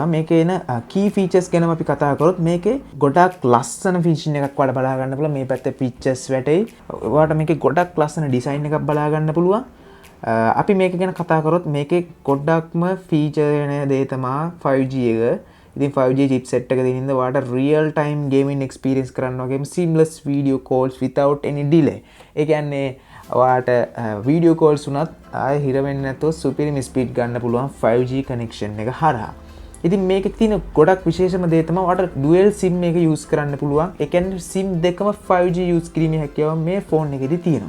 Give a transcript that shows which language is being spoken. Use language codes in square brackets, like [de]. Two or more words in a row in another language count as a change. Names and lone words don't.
[si] මේකේ එන [en] key features [si] ගැන අපි කතා කරොත් මේකේ ගොඩක් ලස්සන ෆිනිෂින් එකක් වඩ බලා ගන්න පුළුවන්. මේ පැත්තේ pictures වැටෙයි. ඔයාලට මේකේ ගොඩක් ලස්සන ඩිසයින් එකක් බලා ගන්න පුළුවන්. අපි මේක ගැන කතා කරොත් මේකේ ගොඩක්ම ෆීචර් වෙන දේ තමයි 5G එක. [en] ඉතින් 5G chipset [si] එක දෙනින්ද ඔයාලට [en] real time gaming experience [si] කරන්න වගේම [en] seamless video calls without any delay. [si] ඒ කියන්නේ ඔයාට [en] video calls [si] උනත් ආයෙ හිර වෙන්නේ නැතුව සුපිරිම ස්පීඩ් ගන්න පුළුවන් 5G කනෙක්ෂන් එක හරහා. ඉතින් මේකේ තියෙන ගොඩක් විශේෂම දේ තමයි ඔයාට [en] dual SIM [si] එක යූස් කරන්න පුළුවන්. ඒ කියන්නේ SIM දෙකම 5G යූස් කිරීමේ හැකියාව මේ ෆෝන් එකේදී තියෙනවා.